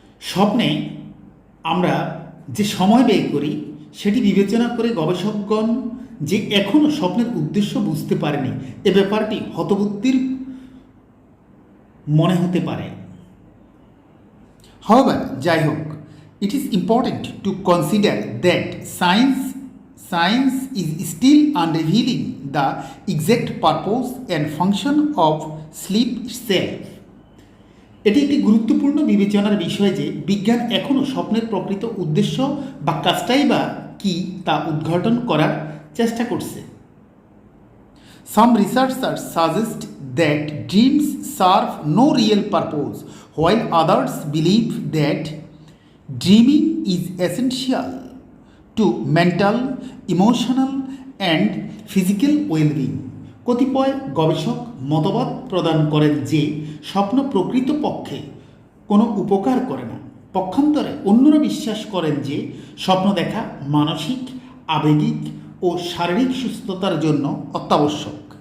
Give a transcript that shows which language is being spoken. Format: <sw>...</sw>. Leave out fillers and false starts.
<bn>স্বপ্নে আমরা যে সময় ব্যয় করি সেটি বিবেচনা করে গবেষকগণ যে এখনও স্বপ্নের উদ্দেশ্য বুঝতে পারেনি, এ ব্যাপারটি হতবুদ্ধির মনে হতে পারে।</bn> <en>However,</en> <bn>যাই হোক,</bn> <en>it is important to consider that science is still unrevealing the exact purpose and function of sleep itself.</en> <bn>এটি একটি গুরুত্বপূর্ণ বিবেচনার বিষয় যে বিজ্ঞান এখনও স্বপ্নের প্রকৃত উদ্দেশ্য বা কাজটাই বা কী তা উদ্ঘাটন করার চেষ্টা করছে।</bn> <en>Some researchers suggest that dreams serve no real purpose, while others believe that dreaming is essential to mental, emotional and physical well-being.</en> <bn>কতিপয় গবেষক মতবাদ প্রদান করেন যে স্বপ্ন প্রকৃতপক্ষে কোনো উপকার করে না। পক্ষান্তরে অন্যরা বিশ্বাস করেন যে স্বপ্ন দেখা মানসিক, আবেগিক ও শারীরিক সুস্থতার জন্য অত্যাবশ্যক।</bn>